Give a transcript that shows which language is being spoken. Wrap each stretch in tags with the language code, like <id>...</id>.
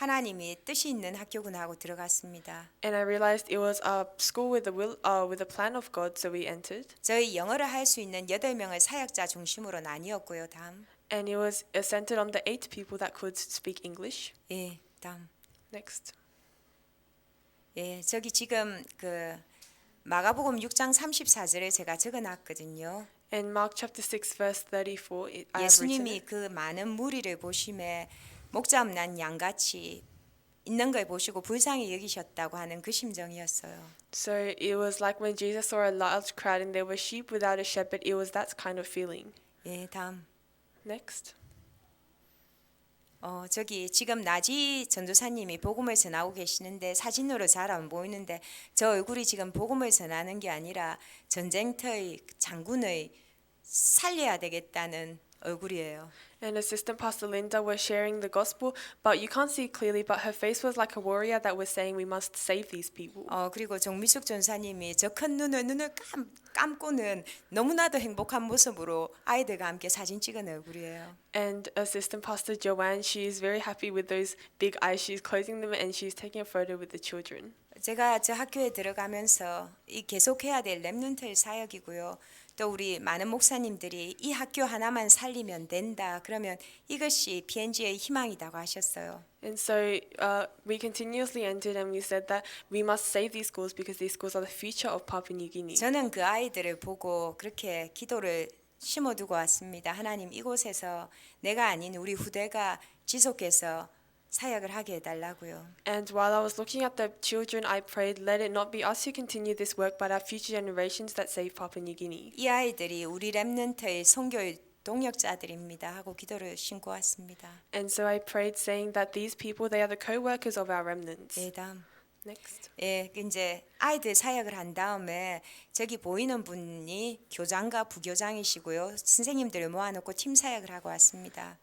<ko>하나님이 뜻이 있는 학교구나 하고 들어갔습니다.</ko> <en>And I realized it was a school with with a plan of God, so we entered.</en> <ko>저희 영어를 할 수 있는 8명을 사역자 중심으로 나뉘었고요. 다음.</ko> <en>And it was centered on the 8 people that could speak English.</en> <ko>예, 다음.</ko> <en>Next.</en> <ko>예, 저기 지금 그 마가복음 6장 34절에 제가 적어놨거든요.</ko> <en>In Mark chapter 6 verse 34, I have written</en> <ko>예수님이</ko> <en>it.</en> <ko>그 많은 무리를 보심에 목자 없는 양같이 있는 걸 보시고 불쌍히 여기셨다고 하는 그 심정이었어요.</ko> <en>So it was like when Jesus saw a large crowd and there were sheep without a shepherd, it was that kind of feeling.</en> <ko>예, 다음.</ko> <en>Next.</en> <ko>저기 지금 나지 전도사님이 복음을 전하고 계시는데 사진으로 잘 안 보이는데 저 얼굴이 지금 복음을 전하는 게 아니라 전쟁터의 장군의 살려야 되겠다는 얼굴이에요.</ko> <en>And Assistant Pastor Linda was sharing the gospel, but you can't see clearly, but her face was like a warrior that was saying we must save these people.</en> <ko>그리고 정미숙 전사님이 저 큰 눈을 감고는 너무나도 행복한 모습으로 아이들과 함께 사진 찍은 얼굴이에요.</ko> <en>And Assistant Pastor Joanne, she is very happy with those big eyes. She's closing them and she's taking a photo with the children.</en> <ko>제가 저 학교에 들어가면서 이 계속해야 될 렘넌트 사역이고요. 또 우리 많은 목사님들이 이 학교 하나만 살리면 된다. 그러면 이것이 PNG의 희망이라고 하셨어요.</ko> <en>And so we continuously entered and we said that we must save these schools because these schools are the future of Papua New Guinea.</en> <ko>저는 그 아이들을 보고 그렇게 기도를 심어두고 왔습니다. 하나님 이곳에서 내가 아닌 우리 후대가 지속해서 사역을 하게 해달라고요.</ko> <en>And while I was looking at the children, I prayed, let it not be us who continue this work, but our future generations that save Papua New Guinea.</en> <ko>이 아이들이 우리 렘넌트의 선교의 동력자들입니다 하고 기도를 심고 왔습니다.</ko> <en>And so I prayed, saying that these people, they are the co-workers of our remnants.</en> <ko>예, 다음.</ko> <en>Next.</en> <ko>예, 이제 아이들 사역을 한 다음에 저기 보이는 분이 교장과 부교장이시고요. 선생님들을 모아놓고 팀 사역을 하고 왔습니다.</ko>